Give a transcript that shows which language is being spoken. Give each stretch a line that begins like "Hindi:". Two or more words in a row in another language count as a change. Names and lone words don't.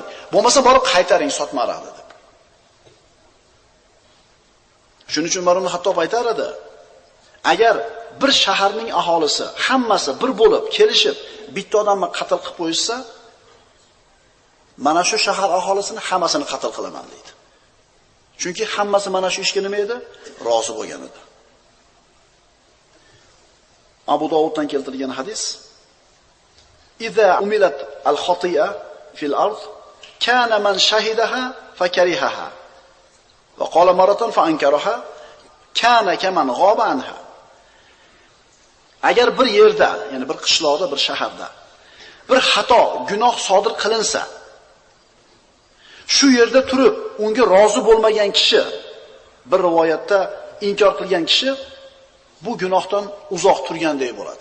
Uzbek: Bo'lmasa borib qaytaring sotmaradi deb. Shuning uchun Umar ibn Hattob aytar edi, agar bir shaharning aholisi hammasi bir bo'lib kelishib bitta odamni qatl qilib qo'ysa, mana shu shahar aholisini hammasini qatl qilaman deydi. Chunki hammasi mana shu ishga nima edi? Rozi bo'lgan edi. Abu Dovuddan keltirilgan hadis:
Arabic: "إذا عملت الخطيئة في الأرض كان من شهدها فكرهها وقال مرة فأنكرها كان كمن غاب عنها."
Uzbek: Agar bir yerda, ya'ni bir qishloqda, bir shaharda bir xato, gunoh sodir qilinsa, shu yerda turib unga rozi bo'lmagan kishi, bir rivoyatda inkor qilgan kishi bu gunohdan uzoq turgandek bo'ladi.